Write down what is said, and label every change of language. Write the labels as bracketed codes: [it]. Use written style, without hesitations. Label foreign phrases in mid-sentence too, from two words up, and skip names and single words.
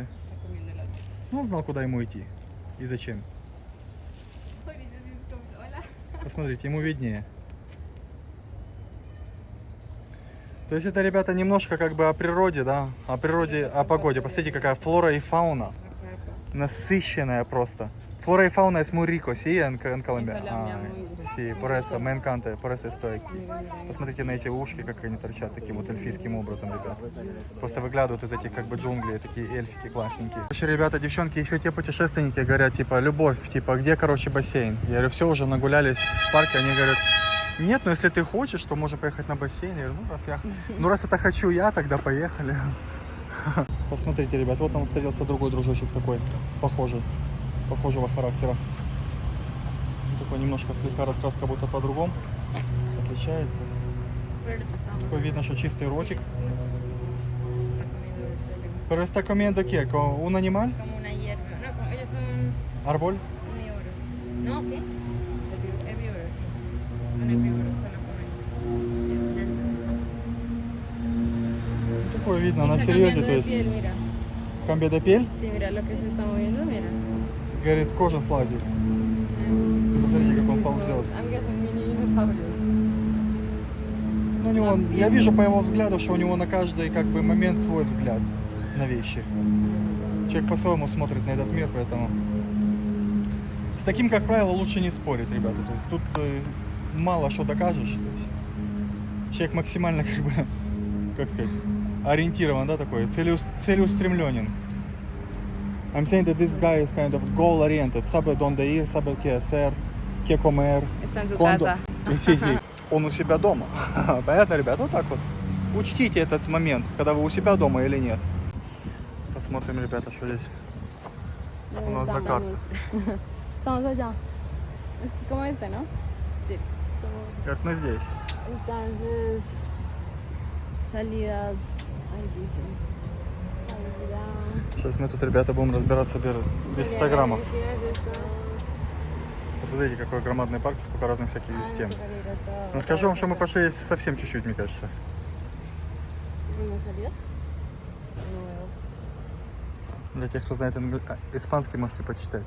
[ru] Ну, он знал, куда ему идти и зачем. Посмотрите, ему виднее. То есть это, ребята, немножко как бы о природе, да, о природе, о погоде. Посмотрите, какая флора и фауна. Насыщенная просто. [es] Flora y fauna es muy rico, ¿sí? En Colombia. Sí, por eso, me encanta, por eso estoy aquí. [ru] Посмотрите на эти ушки, как они торчат таким вот эльфийским образом, ребята. Просто выглядывают из этих как бы джунглей, такие эльфики классненькие. Короче, ребята, девчонки, еще те путешественники говорят, типа, любовь, типа, где, короче, бассейн? Я говорю, все, уже нагулялись в парке, они говорят, нет, ну если ты хочешь, то можно поехать на бассейн. Я говорю, раз это хочу я, тогда поехали. Посмотрите, ребят, вот там встретился другой дружочек такой, похожего характера. Такой немножко слегка раскраска будто по-другому. Отличается. Такой видно, что чистый ротик. [es] Pero está comiendo qué? ¿Un animal? Como una hierba. No, como ellos son ¿Árbol? omnívoros. ¿No? ¿Qué? Herbívoros, sí. Son herbívoros, solo comen plantas. [ru] Такое видно, [es] Y [ru] на [es] está [ru] серьезе, [es] cambiando [ru] то [es] de [ru] есть. [es] piel, mira. Cambia de piel? Sí, mira lo que se está moviendo, mira. [ru] Говорит, кожа слазит. Смотрите, как он ползет. [es] Amigas, son mini dinosaurios. [ru] Ну, у него, я вижу по его взгляду, что у него на каждый как бы момент свой взгляд на вещи. Человек по-своему смотрит на этот мир, поэтому с таким, как правило, лучше не спорить, ребята. То есть тут мало что докажешь. То есть человек максимально как бы, как сказать, ориентирован, да, такой, целеустремленен. [en] I'm saying that this guy is kind of goal-oriented. [es] Sabe dónde ir, sabe qué hacer, qué comer. Está en su cuándo. casa. Sí, [ru] он у себя дома. Понятно, ребят? Вот так вот. Учтите этот момент, когда вы у себя дома или нет. Посмотрим, ребята, что здесь у нас за карта. [es] Estamos allá. Es como este, ¿no? Sí. [ru] Говорит, мы здесь. [es] Entonces, salidas, ahí dicen. Salida. [ru] Сейчас мы тут, ребята, будем разбираться без 100 граммов. Посмотрите, какой громадный парк, сколько разных всяких систем. Но скажу вам, что мы прошли совсем чуть-чуть, мне кажется. Для тех, кто знает испанский, можете почитать.